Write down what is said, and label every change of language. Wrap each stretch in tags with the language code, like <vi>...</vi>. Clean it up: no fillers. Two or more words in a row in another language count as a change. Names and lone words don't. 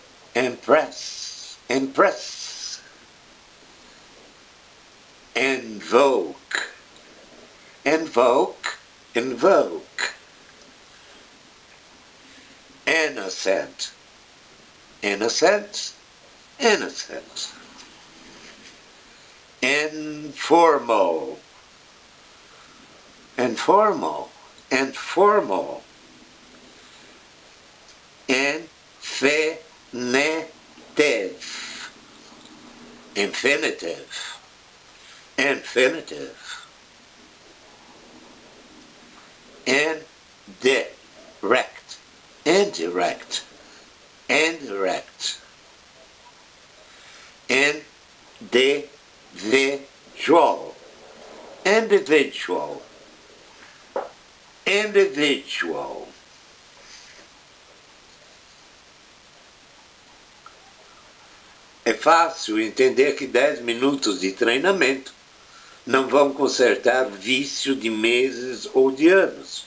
<en>impress, impress, invoke, invoke, invoke, innocent, innocent, innocent, informal, informal, informal, infinitive, infinitive, infinitive, indirect, indirect, indirect, individual, individual, individual.</en> <pt>É fácil entender que 10 minutos de treinamento não vão consertar vício de meses ou de anos.</pt>